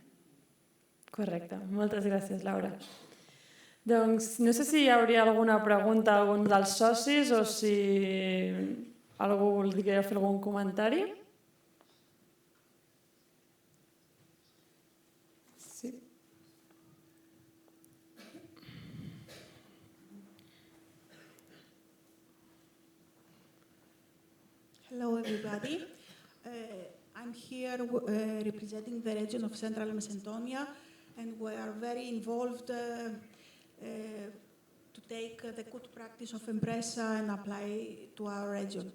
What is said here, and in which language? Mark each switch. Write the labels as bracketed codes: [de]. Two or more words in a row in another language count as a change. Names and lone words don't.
[ca] Correcte, moltes gràcies, Laura. Doncs no sé si hi hauria alguna pregunta a algun dels socis o si algú voldria fer algun comentari. Sí. [en] Hello, everybody. I'm here representing the region of Central Macedonia, and we are very involved to take the good practice of Empresa and apply to our region.